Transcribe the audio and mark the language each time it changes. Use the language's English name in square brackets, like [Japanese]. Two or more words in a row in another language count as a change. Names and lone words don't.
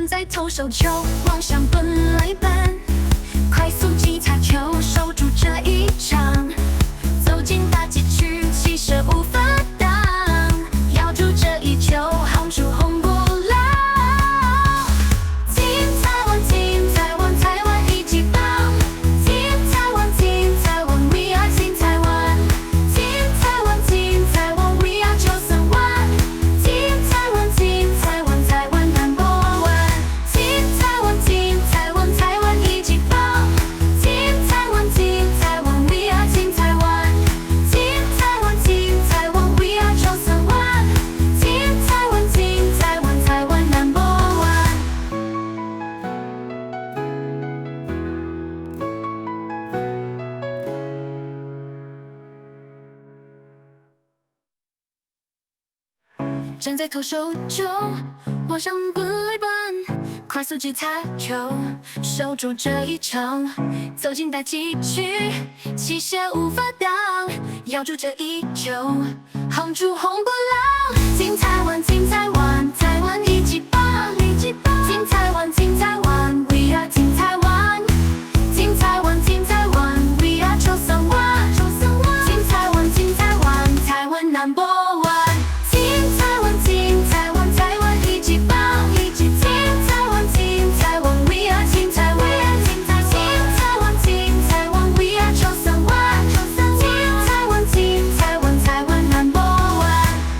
[Chinese] 投手球，望向本垒板，快速击擦球，守住这一场，走进大禁区，气势无法挡，咬住这一球，夯出红不浪。金台湾，金台湾，台湾一级棒！金台湾，金台湾 ， [English] We are [Chinese] 金台湾！金台湾，金台湾 ， [English] We are chosen one！ [Chinese] 金台湾，金台湾，台湾 [English] number one！ [Chinese] 金台湾，金台湾，台湾一级棒！金台湾，金台湾 ， [English] We are [Chinese] 金台湾！金台湾，金台湾 ， [English] We are chosen one！ [Chinese] 金台湾，金台湾，台湾 [English] number one！ [Chinese] 站在投手丘，望向本垒板，快速击擦球，守住这一场，走进大禁区，气势无法挡，咬住这一球，夯出红不浪。金台湾，金台湾，台湾一级棒！金台湾，金台湾 ， [English] We are [Chinese] 金台湾！金台湾，金台湾 ， [English] We are chosen one！ [Chinese] 金台湾，金台湾，台湾 [English] number one！ [Chinese] 金台湾，金台湾，台湾一级棒！金台湾，金台湾 ， [English] We are [Chinese] 金台湾！金台湾，金台湾 ， [English] We are chosen one！ [Chinese] 金台湾，金台湾，台湾 [English] number one！